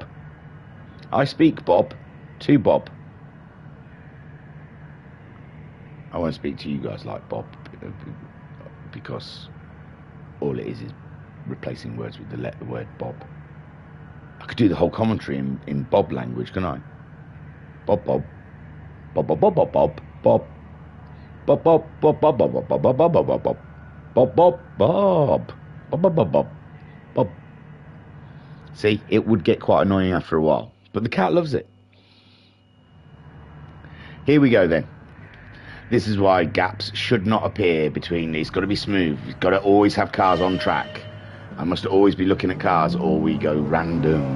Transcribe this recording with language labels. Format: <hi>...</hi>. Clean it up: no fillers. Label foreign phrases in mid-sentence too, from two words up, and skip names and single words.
<en>I speak Bob to Bob. I won't speak to you guys like Bob because all it is replacing words with the word Bob. I could do the whole commentary in Bob language, can I? Bob, Bob. Bob, Bob, Bob, Bob, Bob, Bob. Bob, Bob, Bob, Bob, Bob, Bob, Bob, Bob, Bob, Bob, Bob, Bob, Bob, Bob, Bob, Bob, Bob, Bob. See, it would get quite annoying after a while, but the cat loves it. Here we go then. This is why gaps should not appear between. It's got to be smooth. You've got to always have cars on track. I must always be looking at cars or we go random.</en>